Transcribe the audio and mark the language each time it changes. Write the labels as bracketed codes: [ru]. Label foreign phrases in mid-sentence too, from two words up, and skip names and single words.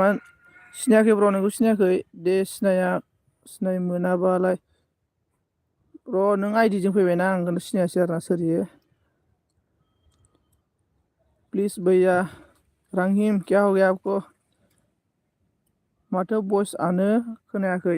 [brx] सिनायाखै ब्र' नोंखौ सिनायाखै दे सिनाय मोनाबालाय र' नों आइडिजों फैबायना आंखौनो सिनायासै आरोना सोर इयो। [hi] प्लिज भैया रांहिम क्या हो गया आपको? [brx] माथो भइसआनो खोनायाखै।